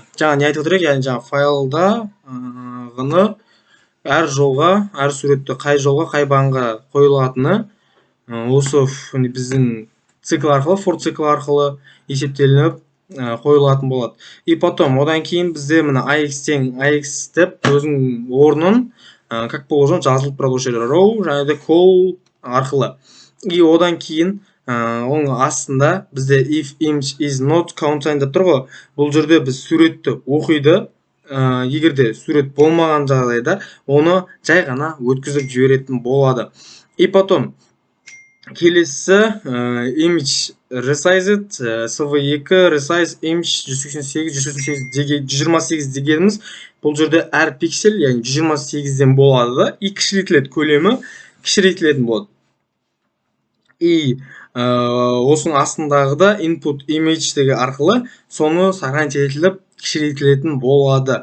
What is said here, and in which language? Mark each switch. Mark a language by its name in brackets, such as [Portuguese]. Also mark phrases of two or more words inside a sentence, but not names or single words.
[Kazakh] Жаңа не айтып отыр едік, яғни жаңа файлда ғыны әр жолға, әр суретті қай жолға, қай бағанға қойылатыны осы біздің цикл арқылы, for цикл арқылы есептелініп қойылатын болады. [Russian] И потом [Kazakh] одан кейін бізде міне AX тең AX деп өзінің орнын [Russian] как положено [Kazakh] жазылып тұрады осы жерде row және де call арқылы. И одан кейін оның астында бізде [English] if image is not contained [Kazakh] деп тұр ғой. Бұл жерде біз суретті оқиды. Егер де сурет болмаған жағдайда оны жай ғана өткізіп жіберетін болады. [Russian] И потом [Kazakh] келесі [English] image resized cv2 resize image 128 [Kazakh] дегеніміз бұл жерде әр пиксель, яғни 128-ден болады да, и кішірейтіледі, көлемі кішірейтілетін болады. И осының астындағы да [English] input image [Kazakh] деген арқылы соны сохранить етіліп кішірейтілетін болады.